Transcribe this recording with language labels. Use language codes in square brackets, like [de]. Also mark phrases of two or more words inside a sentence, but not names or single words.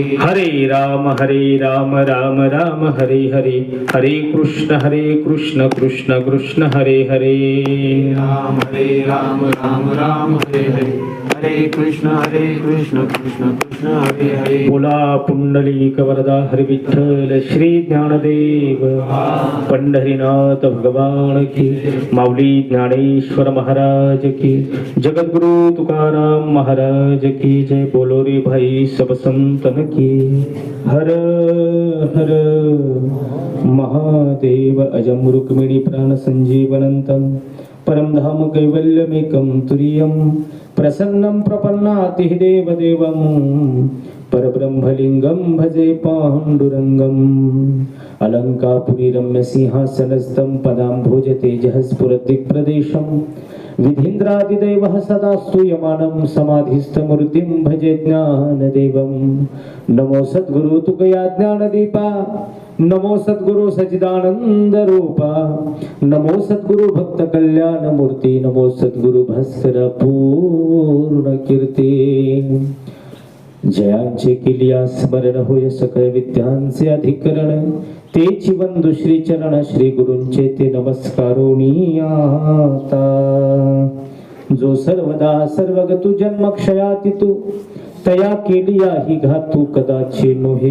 [sa] हरे राम राम राम हरे हरे, हरे कृष्ण कृष्ण कृष्ण हरे हरे। राम राम राम हरे हरे, हरे कृष्ण कृष्ण कृष्ण हरे हरे। [mr] बोला पुंडलिक वरदा हरि विठ्ठल श्री ज्ञानदेव पंढरीनाथ भगवान की, माऊली ज्ञानेश्वर महाराज की, जगद्गुरु तुकाराम महाराज की जय। [hi] बोलो रे भाई सब संतन की। [sa] हर हर महादेव अजम रुक्मिणी प्राण संजीवनंतम, परमधाम कैवल्यमेकं तुरीयं, प्रसन्नं प्रपन्नातिः देवदेवं, परब्रह्मलिंगं भजे पाण्डुरङ्गम्। अलङ्कापुरी रम्यसिंहासनस्थं पदाम्भोज तेजः स्फुरद्दिक्प्रदेशं, विधीन्द्रादिदैवः सदा स्तूयमानं समाधिस्थमूर्तिं भजे ज्ञानदेवं। [mr] नमो सद्गुरु तुकया ज्ञानदीपा, नमो सद्गुरु सच्चिदानंद रूपा, नमो सद्गुरु भक्त कल्याण मूर्ती, नमो सद्गुरु भास्कर पूर्ण कीर्ती। जयांचे किलिया स्मरण होय सकळ विद्यांचे अधिकरण, तेची वंदु श्री चरण श्री गुरूंचे ते नमस्कारोनी आता। जो सर्वदा सर्वगतु जन्म क्षयाती तू, तया केलिया ही घातू कदाचे नोहे।